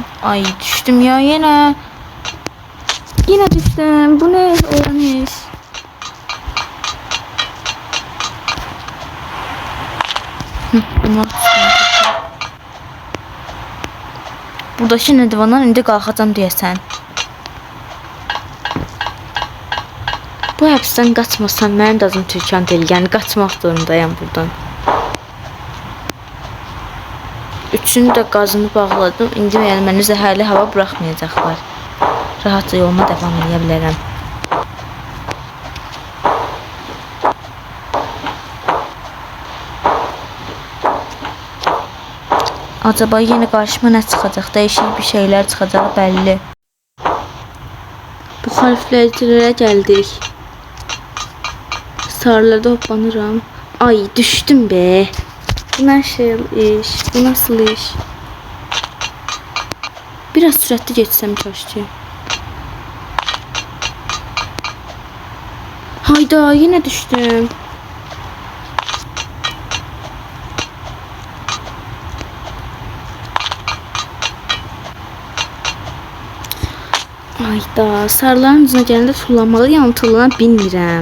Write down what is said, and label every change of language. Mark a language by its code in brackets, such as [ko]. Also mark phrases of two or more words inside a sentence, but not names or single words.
[tr] Ay, düştüm ya yine. Yine düştüm. Bu ne? Olmuş. Bunu atacağım. [az] Buradaki nedivandan indi qalxacam deyəsən. Bu həbsdən qaçmasam mənim də adım Türkan deyil. Yəni qaçmaq zorundayam buradan. Üçünü də qazını bağladım. İndi yəni məni zəhərli hava buraxmayacaqlar. Rahatca yoluma davam edə bilərəm. Acaba yeni qarşıma nə çıxacaq? Dəyişik bir şeylər çıxacaq bəlli. Bu harflərə gəldik. Sarılarda hoppanıram. Ay, düştüm be. [tr] Bu nasıl iş? Bu nasıl iş? Biraz süratli geçsem keşke. Hayda, yine düştüm. Hayda, sarıların üzerine gelende tullamalı, yani [az] tullana bilmirəm.